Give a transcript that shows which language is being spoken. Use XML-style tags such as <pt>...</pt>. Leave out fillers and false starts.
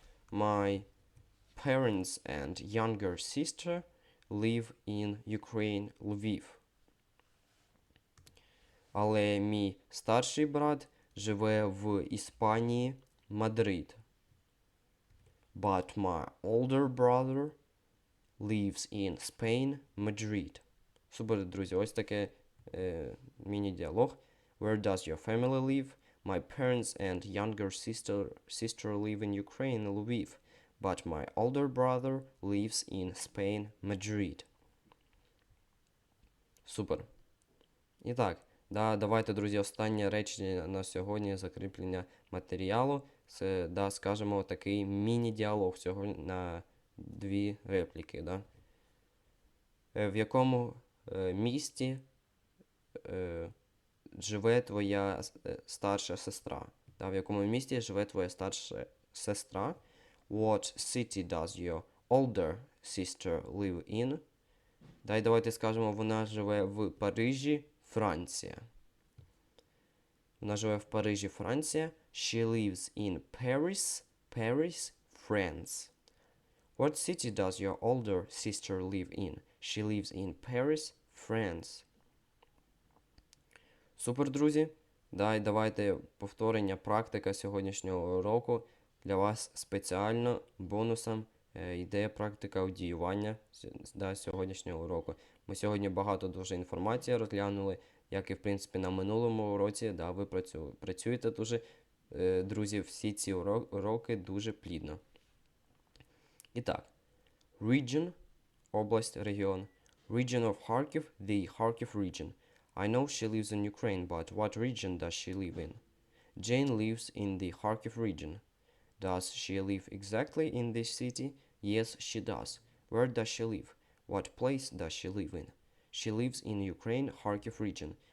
<en>My parents and younger sister live in Ukraine, Lviv.</en> <uk>Але мій старший брат живе в Іспанії, Мадрид.</uk> <en>But my older brother lives in Spain, Madrid.</en> <uk>Супер, друзі, ось таке міні-діалог.</uk> <en>Where does your family live? My parents and younger sister live in Ukraine, Lviv. But my older brother lives in Spain, Madrid.</en> <uk>Супер. І так, да, давайте, друзі, останнє речення на сьогодні, закріплення матеріалу. Це, да, скажемо, такий міні-діалог всього на 2 репліки. Да? В якому місті живе твоя старша сестра? Да, в якому місті живе твоя старша сестра?</uk> <en>What city does your older sister live in?</en> <uk>Да, і давайте скажемо, вона живе в Парижі, Франція. Вона живе в Парижі, Франція.</uk> <en>She lives in Paris, France. What city does your older sister live in? She lives in Paris, France.</en> <uk>Супер, друзі. Да, і давайте повторення, практика сьогоднішнього уроку. Для вас спеціально бонусом йде практика аудіювання сьогоднішнього уроку. Ми сьогодні багато дуже інформації розглянули, як і, в принципі, на минулому уроці. Да, ви працюєте дуже, друзі, всі ці уроки дуже плідно. І так, region, область, регіон.</uk> <en>Region of Kharkiv, the Kharkiv region. I know she lives in Ukraine, but what region does she live in? Jane lives in the Kharkiv region. Does she live exactly in this city? Yes, she does. Where does she live? What place does she live in? She lives in Ukraine, Kharkiv region.</en>